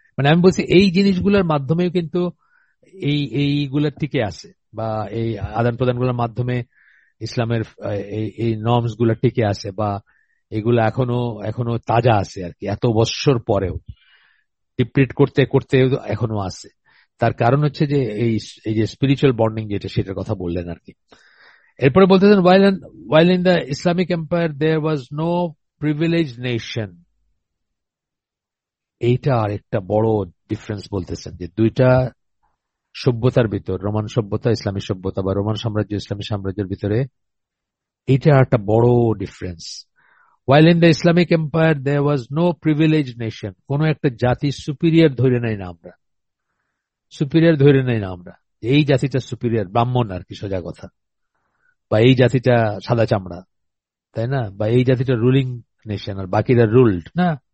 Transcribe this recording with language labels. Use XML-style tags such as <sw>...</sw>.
<bn>মানে আমি বলছি এই জিনিসগুলোর মাধ্যমেও কিন্তু এইগুলোর টিকে আছে, বা এই আদান প্রদান গুলোর মাধ্যমে ইসলামের এই নর্মস গুলা টিকে আছে, বা এগুলো এখনো এখনো তাজা আছে আর কি, এত বৎসর পরেও ডিপ্রিট করতে করতে এখনো আছে। তার কারণ হচ্ছে যে এই যে স্পিরিচুয়াল বন্ডিং যেটা, সেটার কথা বললেন আর কি। এরপরে বলতেছেন</bn> <en>while in the Islamic Empire there was no privileged nation.</en> <bn>এইটা আর একটা বড় ডিফারেন্স বলতেছেন, যে দুইটা সভ্যতার ভিতর, রোমান সভ্যতা ইসলামী সভ্যতা, বা রোমান সাম্রাজ্য ইসলামী সাম্রাজ্যের ভিতরে, এইটা একটা বড় difference.</bn> <en>While in the Islamic Empire there was no privileged nation,</en> <bn>কোন একটা জাতি সুপিরিয়র ধরে নাই না আমরা, সুপিরিয়র ধরে নাই না আমরা, এই জাতিটা সুপিরিয়র, ব্রাহ্মণ আর কি সোজা কথা, বা এই জাতিটা সাদা চামড়া, তাই না, বা এই জাতিটা রুলিং নেশন আর বাকিরা রুলড না।</bn>